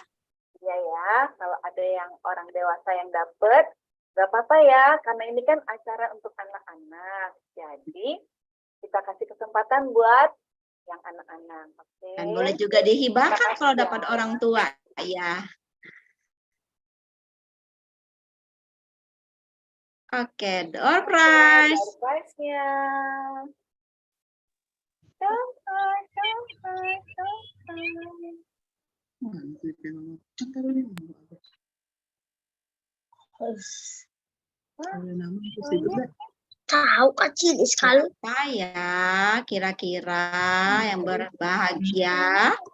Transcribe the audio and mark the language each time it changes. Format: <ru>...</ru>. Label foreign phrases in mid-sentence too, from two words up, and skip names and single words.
<id>Iya ya, kalau ada yang orang dewasa yang dapat, nggak apa-apa ya, karena ini kan acara untuk anak-anak. Jadi, kita kasih kesempatan buat yang anak-anak. Oke. Dan boleh juga dihibahkan Makasih kalau ya. dapat orang tua ya. Oke,</id> <en>door prize. Door prize-nya. Door prize, door prize, door prize.</en> <id>Tahu kecil sekali. Siapa ya kira-kira yang berbahagia?</id>